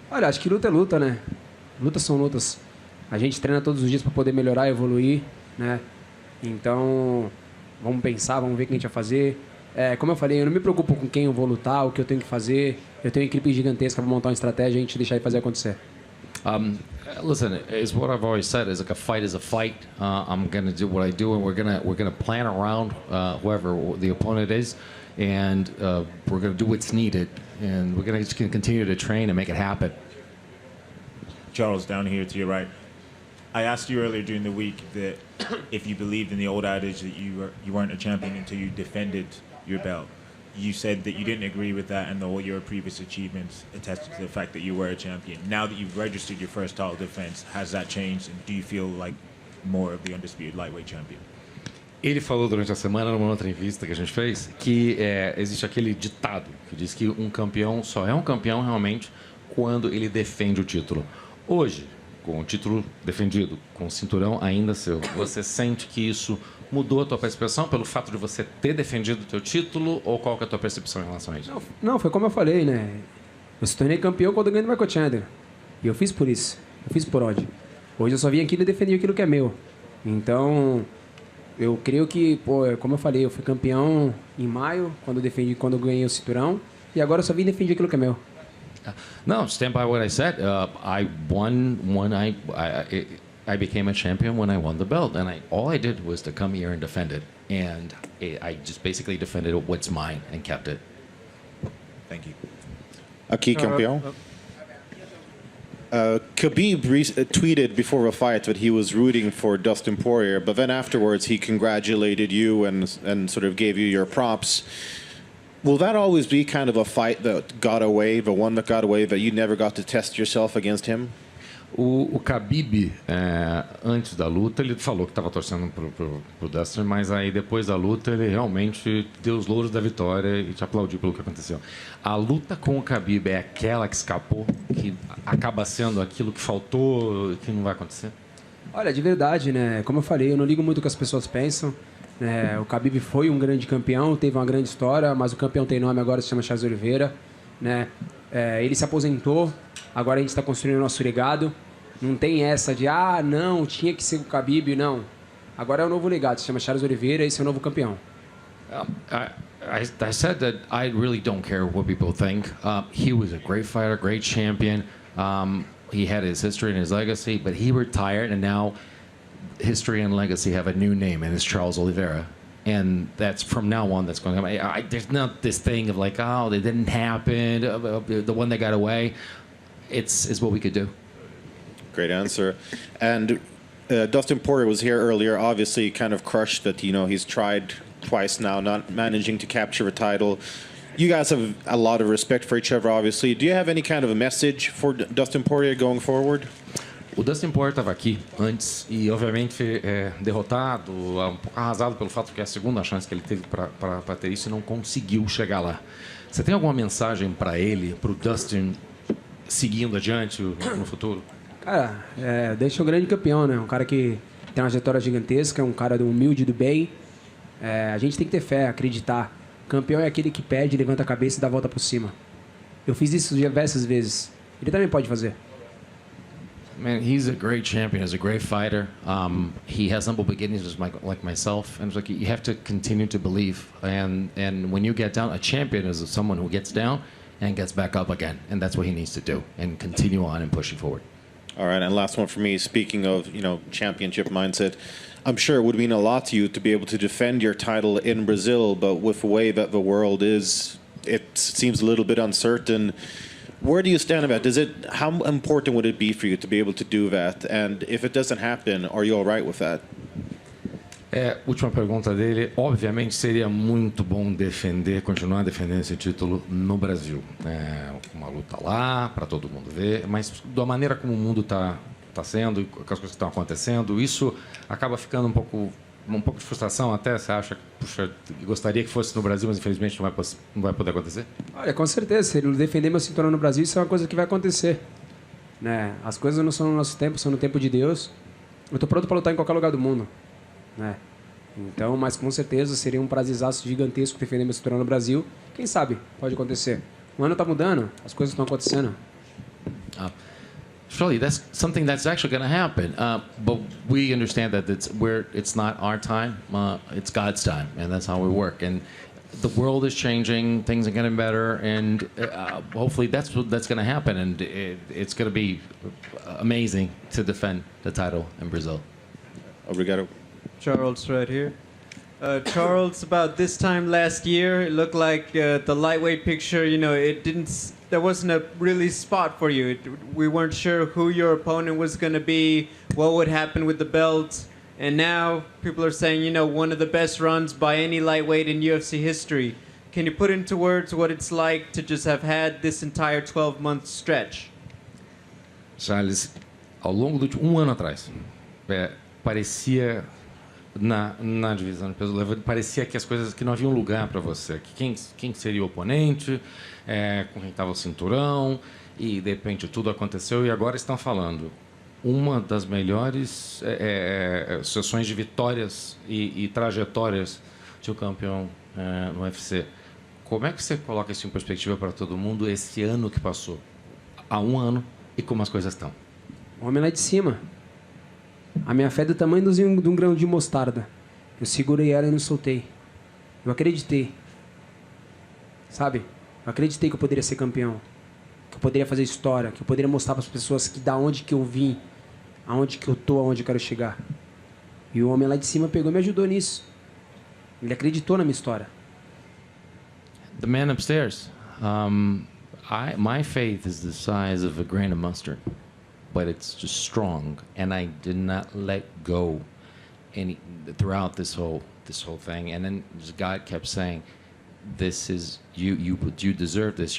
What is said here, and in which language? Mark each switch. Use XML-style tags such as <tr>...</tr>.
<pt>Olha, acho que luta é luta, né? Lutas são lutas. A gente treina todos os dias para poder melhorar, evoluir, né? Então, vamos pensar, vamos ver o que a gente vai fazer. Como eu falei, eu não me preocupo com quem eu vou lutar, o que eu tenho que fazer. Eu tenho uma equipe gigantesca para montar uma estratégia e a gente deixar ele fazer acontecer.</pt> <en>Listen, it's what I've always said. Is like a fight is a fight. I'm gonna do what I do, and we're gonna plan around whoever the opponent is, and we're gonna do what's needed, and we're gonna continue to train and make it happen. Charles, down here to your right. I asked you earlier during the week that if you believed in the old adage that you weren't a champion until you defended your belt. You said that you didn't agree with that and all your previous achievements attested to the fact that you were a champion. Now that you've registered your first title defense, has that changed? And do you feel like more of the undisputed lightweight champion?</en> <pt>Ele falou durante a semana, numa outra entrevista que a gente fez, que existe aquele ditado que diz que um campeão só é um campeão realmente quando ele defende o título. Hoje, com o título defendido, com o cinturão ainda seu, você sente que isso mudou a tua percepção pelo fato de você ter defendido o teu título, ou qual que é a tua percepção em relação a isso? Não, foi como eu falei, né? Eu se tornei campeão quando eu ganhei do Michael Chandler. E eu fiz por isso. Eu fiz por ódio. Hoje eu só vim aqui e defendi aquilo que é meu. Então, eu creio que, pô, como eu falei, eu fui campeão em maio, quando eu ganhei o cinturão. E agora eu só vim defender aquilo que é meu.</pt> <en>No, stand by what I said. I won when I became a champion when I won the belt, and all I did was to come here and defend it, and I just basically defended what's mine and kept it. Thank you.</en> <pt>Aqui, campeão.</pt> <en>Khabib tweeted before a fight that he was rooting for Dustin Poirier, but then afterwards he congratulated you and sort of gave you your props. Will that always be kind of a fight that got away, the one that got away, that you never got to test yourself against him?</en> <pt>O Khabib, antes da luta, ele falou que estava torcendo pro Dustin, mas aí depois da luta ele realmente deu os louros da vitória e te aplaudiu pelo que aconteceu. A luta com o Khabib é aquela que escapou, que acaba sendo aquilo que faltou, que não vai acontecer? Olha, de verdade, né? Como eu falei, eu não ligo muito o que as pessoas pensam. O Khabib foi um grande campeão, teve uma grande história, mas o campeão tem nome agora, se chama Oliveira, né? Ele se aposentou, agora a gente está construindo o nosso legado. Não tem essa de, não, tinha que ser o Khabib, não. Agora é o novo legado, se chama Oliveira, esse é o novo campeão.</pt> <en>I said that I really don't care what people think. He was a great fighter, great champion. He had his history and his legacy, but he retired, and now history and legacy have a new name, and it's Charles Oliveira. And that's from now on, that's going to happen. There's not this thing of like, oh, it didn't happen, the one that got away. It's what we could do. Great answer. And Dustin Poirier was here earlier, obviously kind of crushed that, he's tried twice now, not managing to capture a title. You guys have a lot of respect for each other, obviously. Do you have any kind of a message for Dustin Poirier going forward?</en> <pt>O Dustin Poirier estava aqui antes e, obviamente, derrotado, um pouco arrasado pelo fato que é a segunda chance que ele teve para ter isso e não conseguiu chegar lá. Você tem alguma mensagem para ele, para o Dustin, seguindo adiante no futuro? Cara, deixa o grande campeão, né? Um cara que tem uma trajetória gigantesca, um cara humilde, do bem. A gente tem que ter fé, acreditar. Campeão é aquele que perde, levanta a cabeça e dá a volta por cima. Eu fiz isso diversas vezes. Ele também pode fazer.</pt> <en>Man, he's a great champion. He's a great fighter. He has humble beginnings, just like myself. And it's like you have to continue to believe. And when you get down, a champion is someone who gets down and gets back up again. And that's what he needs to do and continue on and pushing forward. All right, and last one for me. Speaking of, championship mindset, I'm sure it would mean a lot to you to be able to defend your title in Brazil, but with the way that the world is, it seems a little bit uncertain. Where do you stand about it? How important would it be for you to be able to do that? And if it doesn't happen, are you all right with that?</en> <pt>Última pergunta dele. Obviamente seria muito bom continuar defendendo esse título no Brasil. Uma luta lá, para todo mundo ver, mas da maneira como o mundo está sendo, com as coisas que estão acontecendo, isso acaba ficando um pouco de frustração até. Você acha que, puxa, gostaria que fosse no Brasil, mas infelizmente não vai poder acontecer? Olha, com certeza, se ele defender meu cinturão no Brasil, isso é uma coisa que vai acontecer. Né? As coisas não são no nosso tempo, são no tempo de Deus. Eu estou pronto para lutar em qualquer lugar do mundo. Né? Então, mas com certeza seria um prazerzaço gigantesco defender meu cinturão no Brasil. Quem sabe? Pode acontecer. O ano está mudando, as coisas estão acontecendo.</pt> <en>Surely that's something that's actually going to happen, but we understand that it's not our time, it's God's time, and that's how we work. And the world is changing, things are getting better, and hopefully that's going to happen, and it's going to be amazing to defend the title in Brazil.</en> <pt>Obrigado.</pt> <en>Charles, right here. Charles, about this time last year, it looked like the lightweight picture, there wasn't a really spot for you. We weren't sure who your opponent was going to be, what would happen with the belt. And now people are saying, one of the best runs by any lightweight in UFC history. Can you put into words what it's like to just have had this entire 12-month stretch?</en> <pt>Charles, ao longo de um ano atrás, parecia na divisão de peso leve, parecia que as coisas, que não havia um lugar para você, que quem seria o oponente, com quem estava o cinturão, e de repente tudo aconteceu e agora estão falando uma das melhores sessões de vitórias e trajetórias de um campeão no UFC. Como é que você coloca isso em perspectiva para todo mundo esse ano que passou? Há um ano e como as coisas estão? O homem lá de cima. A minha fé é do tamanho de um grão de mostarda. Eu segurei ela e não soltei. Eu acreditei. Sabe? Eu acreditei que eu poderia ser campeão. Que eu poderia fazer história. Que eu poderia mostrar para as pessoas que da onde que eu vim, aonde que eu tô, aonde eu quero chegar. E o homem lá de cima pegou e me ajudou nisso. Ele acreditou na minha história.</pt> <en>The man upstairs. My faith is the size of a grain of mustard, but it's just strong, and I did not let go throughout this whole thing. And then just God kept saying, "This is you deserve this.</en>